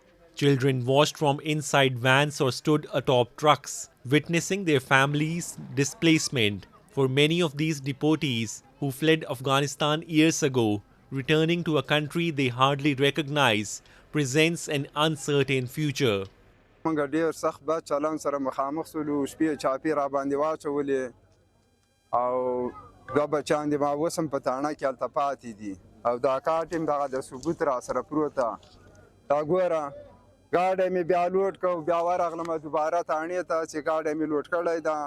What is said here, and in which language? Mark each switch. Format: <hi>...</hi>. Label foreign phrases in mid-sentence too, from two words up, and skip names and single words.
<en>Children watched from inside vans or stood atop trucks, witnessing their families' displacement. For many of these deportees who fled Afghanistan years ago, returning to a country they hardly recognize presents an uncertain future.</en> <ps>ډېر سخت بد چلند سره مخامخ شولو، شپې چاپې را باندې واچولې او دوه بچیان دې ما اوس هم په تاڼه کې هلته پاتې دي او دا کارت هم دغه د ثبوت را سره پروت ده. دا ګوره ګاډی مې بیا لوډ کړ، بیا ورغلم دوباره تاڼې ته چې ګاډی مې لوډ کړی ده.</ps>